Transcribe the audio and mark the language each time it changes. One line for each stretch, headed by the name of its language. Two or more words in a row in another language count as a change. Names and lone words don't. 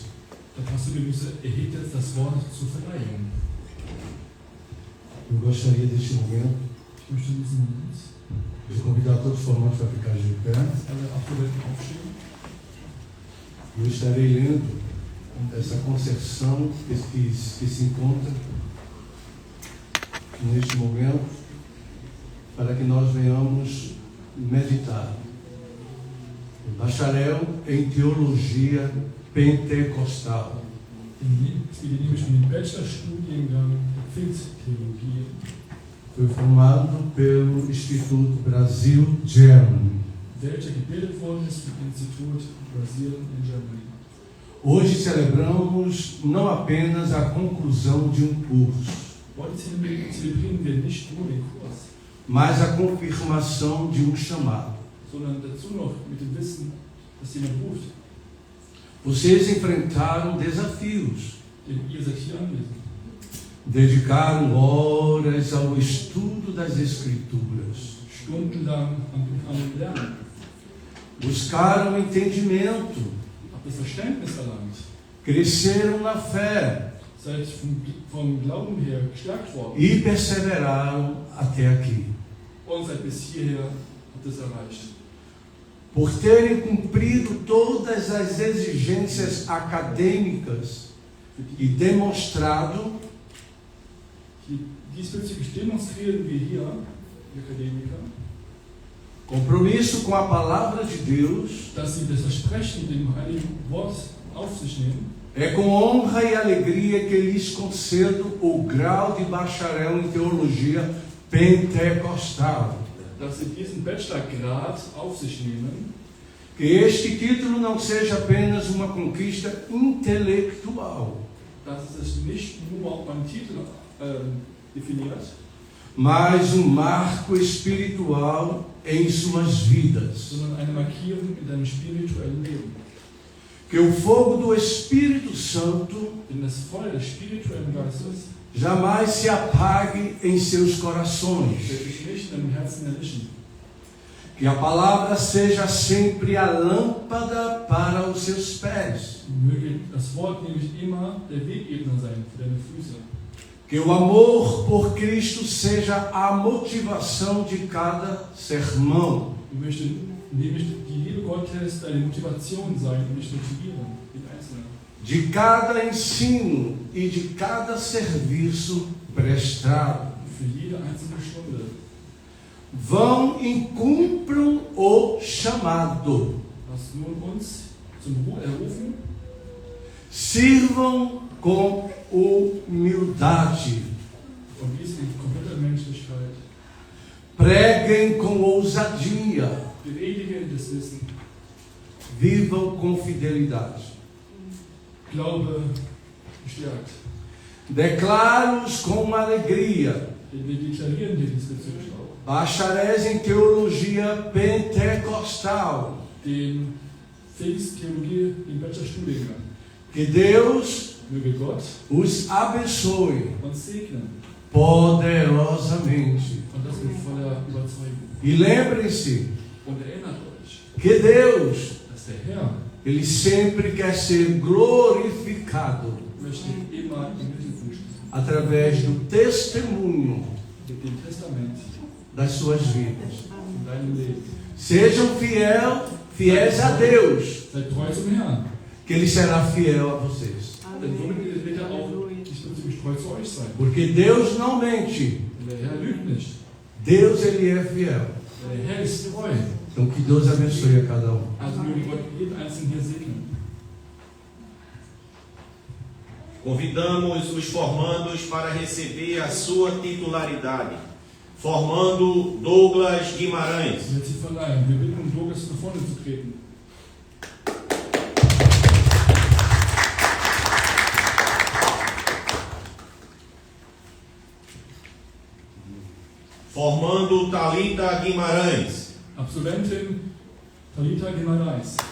German: Der Pastor Dionísio erhebt jetzt das Wort zur Verleihung.
Portuguese: Eu gostaria deste momento
German: Ich möchte in diesem Moment
Portuguese: de convidar todos os formandos para ficar de pé.
German: alle Absolventen aufstehen.
Portuguese: Eu estarei lendo essa concessão que se encontra neste momento para que nós venhamos meditar. Bacharel em Teologia Pentecostal.
German: Es geht nämlich um den Bachelorstudiengang der Pfingsttheologie.
Portuguese: Foi formado pelo Instituto Brasil Germany.
German: Welcher gebildet worden ist für das Institut Brasil in Germany.
Portuguese: Hoje celebramos não apenas a conclusão de curso,
German: Heute zelebrieren wir nicht nur den Kurs,
Portuguese: mas a confirmação de chamado.
German: sondern dazu noch mit dem Wissen, dass jemand ruft,
Portuguese: Vocês enfrentaram desafios,
German: denn ihr seid hier anwesend.
Portuguese: dedicaram horas ao estudo das Escrituras,
German: Stundenlang am Lernen,
Portuguese: buscaram entendimento,
German: habt das Verständnis erlangt,
Portuguese: cresceram na fé
German: seid vom Glauben her gestärkt worden
Portuguese: e perseveraram até aqui.
German: und seid bis hierher habt es erreicht.
Portuguese: Por terem cumprido todas as exigências acadêmicas e demonstrado
German: Diesbezüglich demonstrieren wir hier, die Akademiker,
Portuguese: compromisso com a palavra de Deus,
German: dass sie das Versprechen dem Heiligen Wort auf sich nehmen.
Portuguese: é com honra e alegria que lhes concedo o grau de bacharel em Teologia Pentecostal.
German: Dass sie diesen Bachelorgrad auf sich nehmen,
Portuguese: Que este título não seja apenas uma conquista intelectual,
German: dass es nicht nur auf einen Titel definiert,
Portuguese: mas marco espiritual em suas vidas.
German: sondern eine Markierung in deinem spirituellen Leben.
Portuguese: Que o fogo do Espírito Santo
German: Denn das Feuer des spirituellen Geistes
Portuguese: jamais se apague em seus corações.
German: wird sich nicht in deinem Herzen erlischen.
Portuguese: Que a palavra seja sempre a lâmpada para os seus pés.
German: Möge das Wort nämlich immer der Wegebner sein für deine Füße.
Portuguese: Que o amor por Cristo seja a motivação de cada sermão.
German: Ich möchte indem die Liebe Gottes deine Motivation sein und dich motivieren, den Einzelnen.
Portuguese: de cada ensino e de cada serviço prestado.
German: Für jede einzelne Stunde.
Portuguese: Vão e cumpram o chamado.
German: Lass nun uns zum Ruhe errufen,
Portuguese: Sirvam com humildade.
German: und dies in kompletter Menschlichkeit.
Portuguese: Preguem com ousadia.
German: Predigen das Wissen,
Portuguese: Vivam com fidelidade.
German: Glaube gestärkt.
Portuguese: Declaro-os com alegria.
German: Denn wir deklarieren dir diesbezüglich auch.
Portuguese: Bacharéis em Teologia Pentecostal.
German: Den Pfingsttheologie, den Bachelorstudiengang.
Portuguese: Que Deus
German: Möge Gott
Portuguese: os abençoe
German: uns segnen.
Portuguese: poderosamente.
German: Und das mit voller Überzeugung.
Portuguese: E lembrem-se
German: Und erinnert euch,
Portuguese: que Deus,
German: dass der Herr
Portuguese: Ele sempre quer ser glorificado
German: möchte immer im Mittelpunkt stehen.
Portuguese: através do testemunho
German: Mit dem Testament
Portuguese: das suas vidas.
German: in deinem Leben.
Portuguese: Sejam fiéis a Deus,
German: Seid treu zum Herrn.
Portuguese: que Ele será fiel a vocês.
German: Denn somit wird er auch diesbezüglich treu zu euch sein.
Portuguese: Porque Deus não mente.
German: Denn der Herr lügt nicht.
Portuguese: Deus, Ele é fiel.
German: Der Herr ist treu.
Portuguese: Então, que Deus abençoe a cada um.
German: Also möge Gott jeden Einzelnen hier segnen.
Portuguese: Convidamos os formandos para receber a sua titularidade. Formando Douglas Guimarães.
German: Und jetzt die Verleihung. Wir bitten Douglas nach vorne zu treten.
Portuguese: Formando Thalita Guimarães.
German: Absolventin Thalita Guimarães.